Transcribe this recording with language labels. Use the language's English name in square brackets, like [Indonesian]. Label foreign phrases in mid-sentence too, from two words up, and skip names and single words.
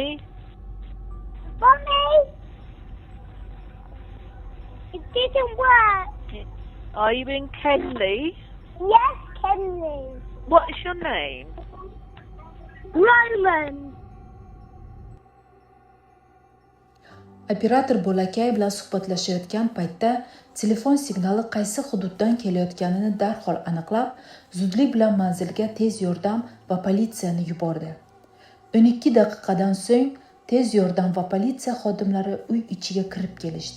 [English] Mommy! It didn't work. Are you in Kenley? Yes, Kenley. What is your name? Roman. [Uzbek] Operator bolakay bilan suhbatlashayotgan paytda telefon signali qaysi hududdan kelayotganini darhol aniqlab, zudlik bilan manzilga tez yordam va politsiyani yubordi. 12 daqiqadan so'ng tez yordam va politsiya xodimlari uy ichiga kirib kelishdi.